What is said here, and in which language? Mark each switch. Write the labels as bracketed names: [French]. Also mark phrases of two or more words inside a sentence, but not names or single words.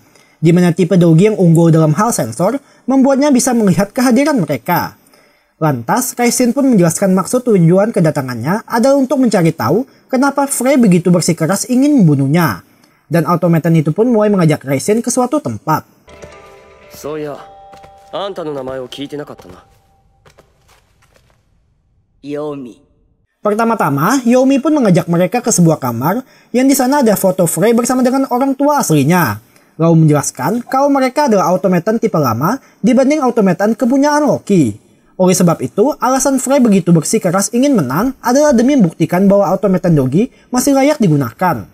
[Indonesian] Di mana tipe dogi yang unggul dalam hal sensor membuatnya bisa melihat kehadiran mereka. Lantas, Raisen pun menjelaskan maksud tujuan kedatangannya adalah untuk mencari tahu kenapa Frey begitu bersikeras ingin membunuhnya. Dan automaton itu pun mulai mengajak Raisen ke suatu tempat. [Japanese] そういや、あんたの名前を聞いてなかったな。Yomi. [Indonesian] Pertama-tama, Yomi pun mengajak mereka ke sebuah kamar yang di sana ada foto Frey bersama dengan orang tua aslinya. Lalu menjelaskan kalau mereka adalah automaton tipe lama dibanding automaton kepunyaan Loki. Oleh sebab itu, alasan Frey begitu bersikeras ingin menang adalah demi membuktikan bahwa automaton dogi masih layak digunakan.